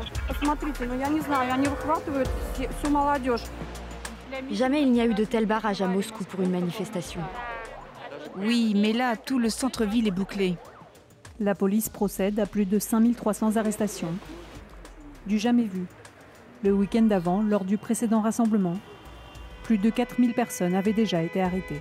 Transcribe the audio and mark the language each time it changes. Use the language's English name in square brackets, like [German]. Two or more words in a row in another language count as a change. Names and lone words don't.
[Russian] Посмотрите, я не знаю, они выхватывают всю молодежь. [French] Jamais il n'y a eu de tel barrage à Moscou pour une manifestation. Oui, mais là, tout le centre-ville est bouclé. La police procède à plus de 5300 arrestations. Du jamais vu. Le week-end d'avant, lors du précédent rassemblement, plus de 4000 personnes avaient déjà été arrêtées.